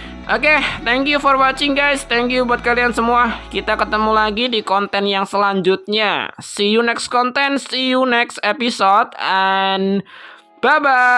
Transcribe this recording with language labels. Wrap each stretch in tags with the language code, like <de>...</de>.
<en>Oke, thank you for watching guys. Thank you</en> <id>buat kalian semua. Kita ketemu lagi di konten yang selanjutnya.</id> <en>See you next content, see you next episode, and bye-bye.</en>